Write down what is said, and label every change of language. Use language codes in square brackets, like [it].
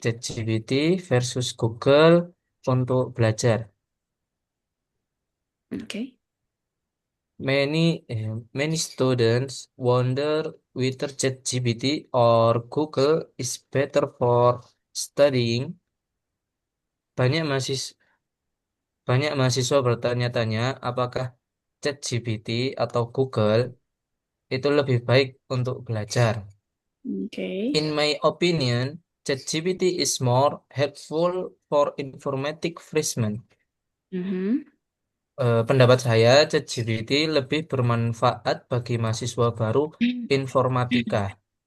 [id] ChatGPT versus Google untuk belajar. Oke. [en] Many students wonder whether ChatGPT or Google is better for studying. [id] Banyak mahasiswa bertanya-tanya apakah ChatGPT atau Google itu lebih baik untuk belajar. Oke. [en] In my opinion, ChatGPT is more helpful for informatic freshmen. Mhm. [id] Pendapat saya, ChatGPT lebih bermanfaat bagi mahasiswa baru informatika.